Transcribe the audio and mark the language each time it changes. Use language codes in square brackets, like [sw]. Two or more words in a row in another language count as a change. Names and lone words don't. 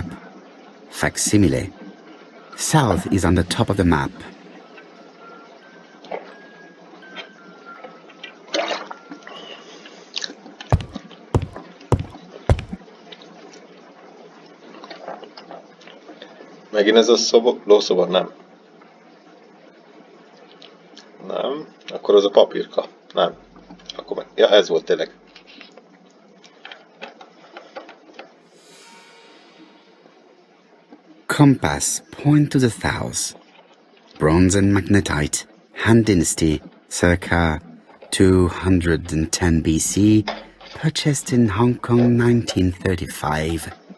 [en] Facsimile. South is on the top of the map. [hu] Megint ez a lószoba? Nem. Nem. Akkor az a papírka. Nem. Akkor meg... Ja, ez volt tényleg. [en] Compass, point to the south. Bronze and magnetite, Han Dynasty, circa 210 BC, purchased in Hong Kong 1935.